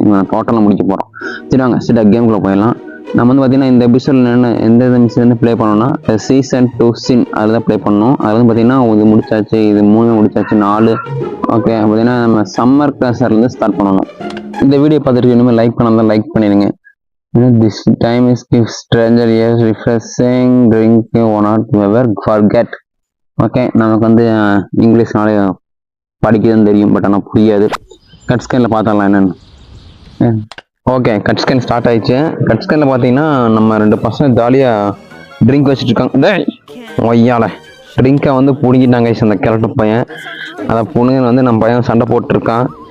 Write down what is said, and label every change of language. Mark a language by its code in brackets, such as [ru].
[ta] இவன் டோட்டலாக முடிக்க போகிறோம். சரி வாங்க ஸ்ட்ரெயிட்டாக கேமுக்குள்ளே போயிடலாம். நம்ம வந்து பார்த்தீங்கன்னா இந்த எபிசோடில் எந்த மிஷன் ப்ளே பண்ணோம்னா சீசன் 2 சின் அதில் தான் ப்ளே பண்ணோம். அதில் வந்து பார்த்தீங்கன்னா இது முடிச்சாச்சு, இது 3 முடிச்சாச்சு, 4. ஓகே, பார்த்தீங்கன்னா நம்ம சம்மர் கிளாஸ்லேருந்து ஸ்டார்ட் பண்ணணும். இந்த வீடியோ பார்த்துட்டு இனிமேல் லைக் பண்ணால் லைக் பண்ணிடுங்க. [en] This time is give stranger a refreshing drink you will not ever forget. [ta] Okay, நமக்கு வந்து இங்கிலீஷ்னாலே படிக்கிறதுன்னு தெரியும், பட் ஆனால் புரியாது. கட் ஸ்கேனில் பார்த்துடலாம் என்னென்னு. ஓகே, கட் ஸ்கேன் ஸ்டார்ட் ஆயிடுச்சு. கட் ஸ்கேனில் பார்த்தீங்கன்னா நம்ம 2 பசங்க ஜாலியாக ட்ரிங்க் வச்சுட்டு இருக்காங்க. ஒய்யால ட்ரிங்கை வந்து பிடிங்கிட்டாங்க அந்த கிழட்டு பையன். அதை பொண்ணுங்க வந்து நம்ம பையன் சண்டை போட்டுருக்கான்.